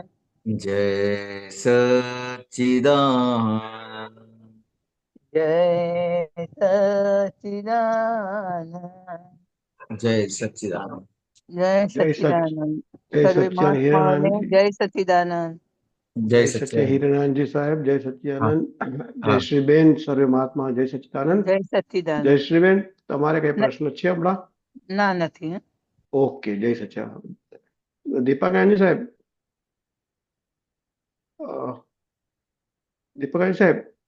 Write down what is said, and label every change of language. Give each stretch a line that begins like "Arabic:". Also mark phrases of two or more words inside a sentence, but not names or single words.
Hindi: जय सच्चिदानंद. जय सच्चिदानंद. जय सच्चिदानंद. जय जय सच सच्चिदानंद. जय सर्वे सच्चिदानंद. महात्माओं ने जय सच्चिदानंद.
Gujarati: જય જય સચ્ચે સચ્ચિદાનંદ. હિરણાનજી સાહેબ, જય હા સચ્ચિદાનંદ, જય હા શ્રીબેન, સર્વે મહાત્મા, જય સચ્ચિદાનંદ. જય જય સચ્ચિદાનંદ. શ્રીબેન, તમારે કઈ ન- પ્રશ્ન છે હમણાં? ના નથી હં? ઓકે, જય સચ્ચિદાનંદ. દીપાકાનંદ સાહેબ, અ, દીપાકાનંદ સાહેબ,